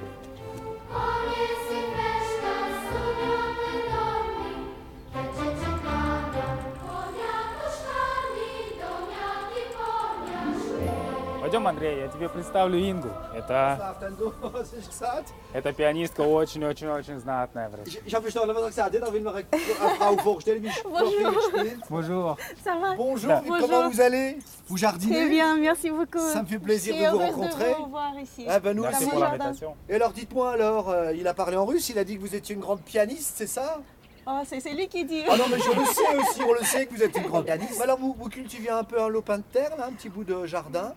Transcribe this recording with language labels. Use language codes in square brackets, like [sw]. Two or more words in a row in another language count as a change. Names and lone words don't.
[ru] Пойдем, Андрей, я тебе представлю Ингу. Это пианистка очень-очень-очень знатная в России. [de] Ich habe verstanden, was er gesagt hat. Er will mir eine Frau vorstellen, wie ich spiele. [fr] Bonjour. Ça va? Bonjour, comment vous allez? Vous jardinez? Très bien, merci beaucoup. Ça me fait plaisir Je suis de vous heureuse rencontrer. de vous revoir ici. Ah ben nous Merci aussi. pour jardin. l'invitation. Et alors dites-moi alors, il a parlé en russe, il a dit que vous étiez une grande pianiste, c'est ça? Oh, c'est lui qui dit. Ah non mais je le sais aussi, on le sait que vous êtes une grande pianiste. Alors vous cultivez un peu un lopin de terre, là, un petit bout de jardin?